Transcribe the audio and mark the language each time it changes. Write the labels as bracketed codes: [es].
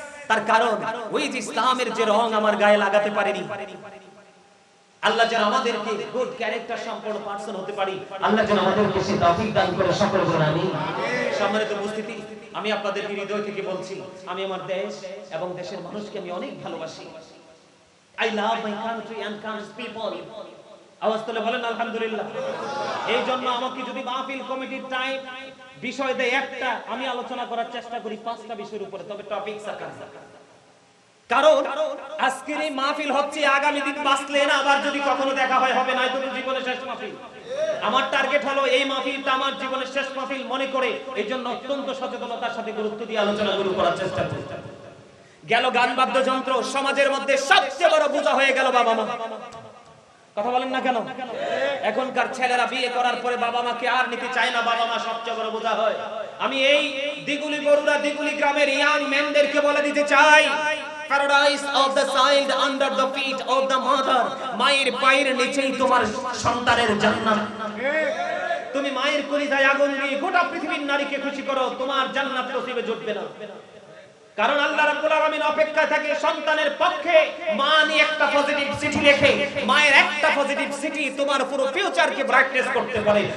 [bn] তার কারণ ওই যে ইসলামের যে রং আমার গায়ে লাগাতে পারেনি। আল্লাহ যেন আমাদেরকে গুড ক্যারেক্টার সম্পন্ন পারসন হতে পারি, আল্লাহ যেন আমাদেরকে সেই তৌফিক দান করে, সকল বলেন আমিন। সম্মানিত উপস্থিতি, আমি আপনাদের হৃদয় থেকে বলছি, আমি আমার দেশ এবং দেশের মানুষকে আমি অনেক ভালোবাসি। [en] I love my country and country's people. [bn] আওয়াজ তুলে বলেন আলহামদুলিল্লাহ। এই জন্য আমাকে যদি মাহফিল কমিটির টাইম বিষয় দেয় একটা, আমি আলোচনা করার চেষ্টা করি 5টা বিষয়ের উপরে, তবে টপিক সাকার। কারণ আজকের এই মাহফিল হচ্ছে আগামী দিন বাঁচলে না আবার যদি কখনো দেখা হয় হবে না, তো জীবনের শেষ মাহফিল। আমার টার্গেট হলো এই মাহফিলটা আমার জীবনের শেষ মাহফিল মনে করে, এই জন্য অত্যন্ত সচেতনতার সাথে গুরুত্ব দিয়ে আলোচনা শুরু করার চেষ্টা করি। গেল গান বাদ্যযন্ত্র, সমাজের মধ্যে সবচেয়ে বড় বোঝা হয়ে গেল বাবা মা। কথা বলেন না কেন? এখনকার ছেলেরা বিয়ে করার পরে বাবা মাকে আর নিতে চায় না, বাবা মা সবচেয়ে বড় বোঝা হয়। আমি এই দিগুলি বরুড়া দিগুলি গ্রামের ইয়াং মেনদেরকে বলে দিতে চাই, [en] paradise of the child under the feet of the mother, [bn] মায়ের পায়ের নিচেই তোমার সন্তানের জান্নাত। তুমি মায়ের কলিজায় আগুন দিয়ে গোটা পৃথিবীর নারীকে খুশি করো, তোমার জান্নাত নসিবে জুটবে না। কারণ আল্লাহ রাব্বুল আলামিন অপেক্ষায় থাকে সন্তানের পক্ষে মা নিয়ে একটা পজিটিভ চিঠি লেখে, মায়ের একটা পজিটিভ চিঠি তোমার পুরো ফিউচারকে ব্রাইটনেস করতে পারে।